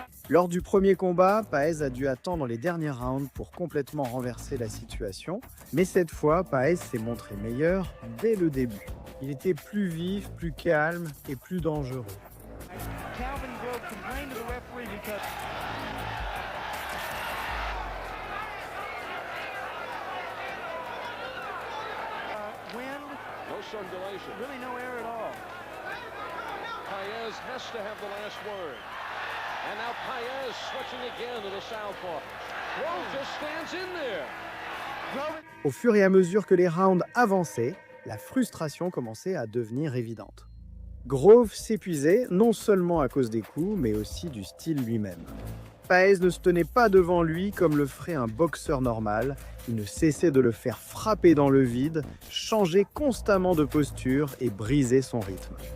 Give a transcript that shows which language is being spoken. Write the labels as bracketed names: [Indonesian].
[French] Lors du premier combat, Paez a dû attendre les derniers rounds pour complètement renverser la situation, mais cette fois, Paez s'est montré meilleur dès le début. Il était plus vif, plus calme et plus dangereux. [English] Calvin Grove complained to the referee because wind, no circulation, really no air at all. Paez has to have the last word. And now Paez switching again to the southpaw. Grove just stands in there. [French] Au fur et à mesure que les rounds avançaient, la frustration commençait à devenir évidente. Grove s'épuisait non seulement à cause des coups, mais aussi du style lui-même. Paez ne se tenait pas devant lui comme le ferait un boxeur normal, il ne cessait de le faire frapper dans le vide, changer constamment de posture et briser son rythme.